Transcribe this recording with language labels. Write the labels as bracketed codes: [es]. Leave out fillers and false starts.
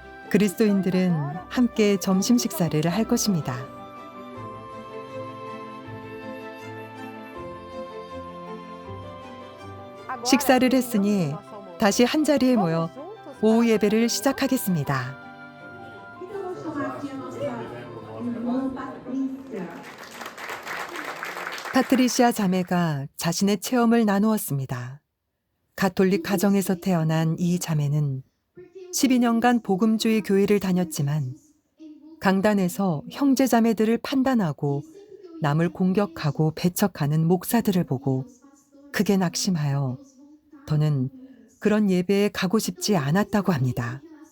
[ko] 그리스도인들은 함께 점심 식사를 할 것입니다. 식사를 했으니 다시 한자리에 모여 오후 예배를 시작하겠습니다. [pt] Então, eu vou chamar aqui a nossa irmã Patrícia. [ko] 파트리시아 자매가 자신의 체험을 나누었습니다. 가톨릭 가정에서 태어난 이 자매는 12년간 복음주의 교회를 다녔지만 강단에서 형제 자매들을 판단하고 남을 공격하고 배척하는 목사들을 보고 크게 낙심하여 더는 그런 예배에 가고 싶지 않았다고 합니다.